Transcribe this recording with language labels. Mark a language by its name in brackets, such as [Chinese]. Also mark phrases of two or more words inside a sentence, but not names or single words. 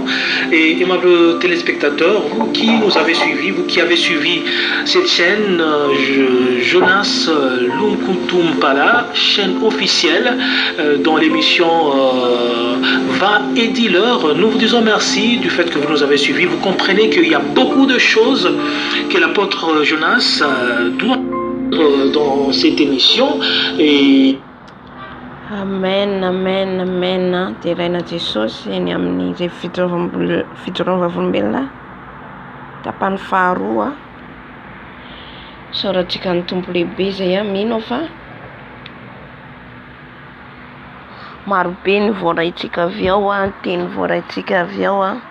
[French] Et aimables téléspectateurs, vous qui nous avez suivis, vous qui avez suivi cette chaîne Jonas Lunkutumpala, chaîne officielle dans l'émission Va et dis-leur, nous vous disons merci du fait que vous nous avez suivis. Vous comprenez qu'il y a beaucoup de choses que l'apôtre Jonas doit dans cette émission et Amen, amen, amen. [Malagasy] Teraina Jesosy eny amin'ny zay fitorovam-bolombelona tapany faharoa soratsika ny tompo lehibe zay mino fa marobe ny voaraitsika avy ao teny voaraitsika avy ao